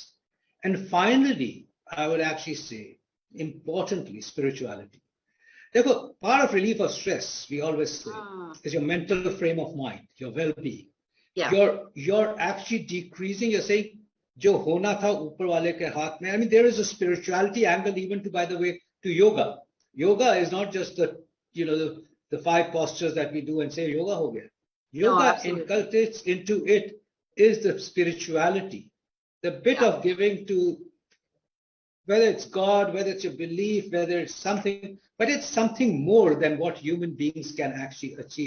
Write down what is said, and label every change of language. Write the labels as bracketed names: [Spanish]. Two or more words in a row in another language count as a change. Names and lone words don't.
[English] And finally, I would actually say, importantly, spirituality. Therefore, part of relief of stress, we always say, is your mental frame of mind, your well-being. You're actually decreasing, you're saying, [Hindi] जो होना था ऊपर वाले के हाथ में. [English] I mean, there is a spirituality angle even to, by the way, to yoga. Yoga is not just the 5 postures that we do and say [Hindi] योग हो गया. [English] Yoga inculcates into it is the spirituality, the bit of giving to, whether it's God, whether it's your belief, whether it's something, but it's something more than what human beings can actually achieve.